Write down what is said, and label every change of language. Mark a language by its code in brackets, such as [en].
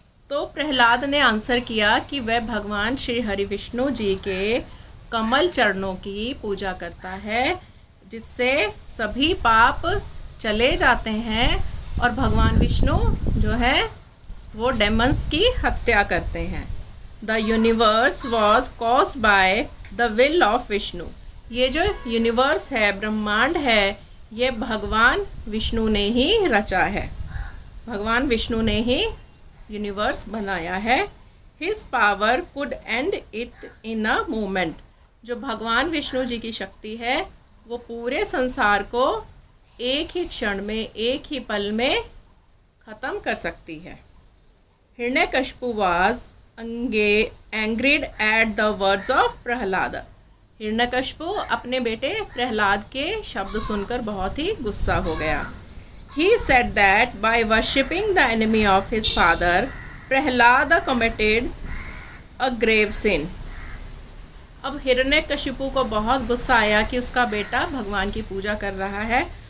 [hi] तो प्रहलाद ने आंसर किया कि वह भगवान श्री हरि विष्णु जी के कमल चरणों की पूजा करता है, जिससे सभी पाप चले जाते हैं और भगवान विष्णु जो है वो डेमन्स की हत्या करते हैं. [en] The universe was caused by the will of Vishnu. [hi] ये जो यूनिवर्स है, ब्रह्मांड है, ये भगवान विष्णु ने ही रचा है. भगवान विष्णु ने ही यूनिवर्स बनाया है. [en] His power could end it in a moment. [hi] जो भगवान विष्णु जी की शक्ति है वो पूरे संसार को एक ही क्षण में, एक ही पल में ख़त्म कर सकती है. [en] Hiranyakashipu was angered at the words of Prahlad. [hi] Hiranyakashipu अपने बेटे प्रहलाद के शब्द सुनकर बहुत ही गुस्सा हो गया. [en] He said that by worshipping the enemy of his father, Prahlada committed a grave sin. [hi] अब हिरण्यकशिपु को बहुत गुस्सा आया कि उसका बेटा भगवान की पूजा कर रहा है.